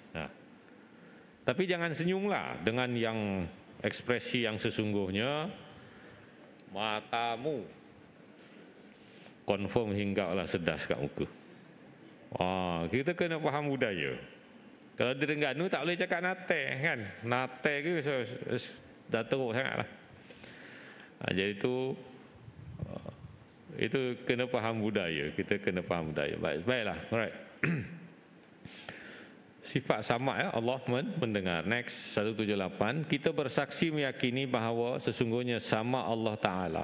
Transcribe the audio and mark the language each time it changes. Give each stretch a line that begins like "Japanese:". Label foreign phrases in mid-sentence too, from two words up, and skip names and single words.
Malay: Tapi jangan senyumlah dengan yang ekspresi yang sesungguhnya. Matamu. Confirm hinggaplah sedas kat muka. Kita kena faham budaya. Kalau di Terengganu tak boleh cakap nate kan. Nate ke dah teruk sangatlah. Jadi itu kena faham budaya. Kita kena faham budaya. Baiklah. Alright. Sifat sama ya, Allah mendengar. Next 178, kita bersaksi meyakini bahawa sesungguhnya sama Allah Ta'ala.